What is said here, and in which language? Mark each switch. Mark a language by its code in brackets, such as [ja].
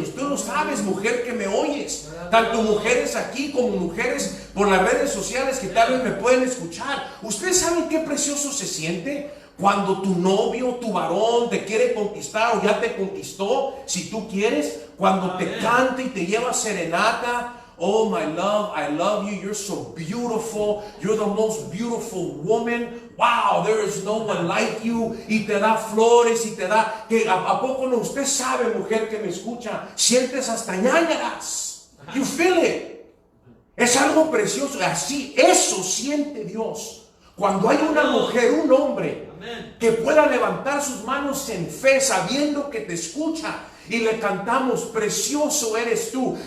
[es] Usted lo sabes, mujer que me oyes. Tanto mujeres aquí como mujeres por las redes sociales que tal vez me pueden escuchar. ¿Usted sabe qué precioso se siente cuando tu novio, tu varón te quiere conquistar o ya te conquistó? Si tú quieres, cuando te canta y te lleva serenata. [en] Oh, my love, I love you. You're so beautiful. You're the most beautiful woman. Wow, there is no one like you. [es] Y te da flores y te da... ¿A poco no? Usted sabe, mujer que me escucha, sientes hasta ñáñaras. [en] You feel it. [es] Es algo precioso. Así, eso siente Dios. Cuando hay una mujer, un hombre, que pueda levantar sus manos en fe, sabiendo que te escucha, y le cantamos, precioso eres tú.